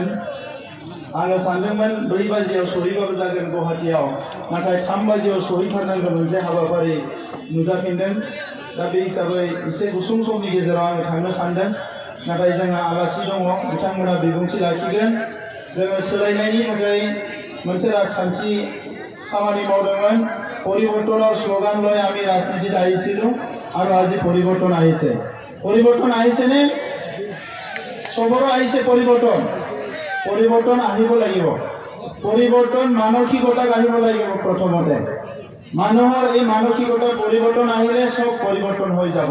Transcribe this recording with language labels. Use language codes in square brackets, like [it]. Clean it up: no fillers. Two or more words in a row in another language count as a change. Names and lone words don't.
[brx] आङो सानदोंमोन 4 बाजियाव सहैबाबो जागोन गुवाहाटीयाव, नाथाय 3 बाजियाव सहैथारनांगौ मोनसे हाबाफारि नुजाफिनदों। दा बे हिसाबै एसे गुसुं समनि गेजेराव आङो थांनो सानदों, नाथाय जोंहा आलासि दङ, बिथांमोना बिबुंथि लाखिगोन। जोङो सोलायनायनि थाखाय मोनसे राजखान्थि खामानि मावदोंमोन। [as] পৰিৱৰ্তনৰ স্লোগান লৈ আমি ৰাজনীতিত আহিছিলোঁ আৰু আজি পৰিৱৰ্তন আহিছে। পৰিৱৰ্তন আহিছেনে? চবৰে আহিছে পৰিৱৰ্তন। পৰিৱৰ্তন আহিব লাগিব। পৰিৱৰ্তন মানসিকতাক আহিব লাগিব। প্ৰথমতে মানুহৰ এই মানসিকতা পৰিৱৰ্তন আহিলে সব পৰিৱৰ্তন হৈ যাব।